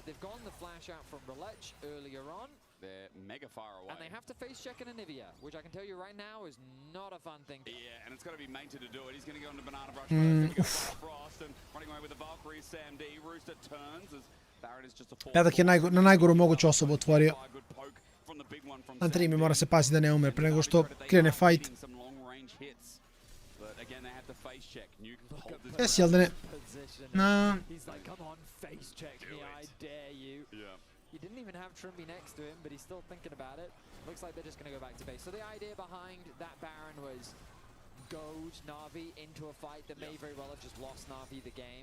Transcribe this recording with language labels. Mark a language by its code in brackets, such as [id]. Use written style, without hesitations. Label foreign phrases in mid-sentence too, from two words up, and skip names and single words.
[en] They've gone the flash out from Relech earlier on. They're mega far away. And they have to face check an Anivia, which I can tell you right now is not a fun thing. Yeah, and it's got to be Mater to do it. He's going to go into Banana Brush first. Frost and running away with the Valkyrie. SamD. Rooster turns as Baron is just a four. [sr] Paddock je na najgoru moguću osobu otvorio. Na 3 mi mora se paziti da ne umre pre nego što krene fight. Jesi, jel da ne? [en] He's like, come on, face check me, I dare you. You didn't even have Trimby next to him, but he's still thinking about it. Looks like they're just going to go back to base. So the idea behind that Baron was goad Na'Vi into a fight that may very well have just lost Na'Vi the game.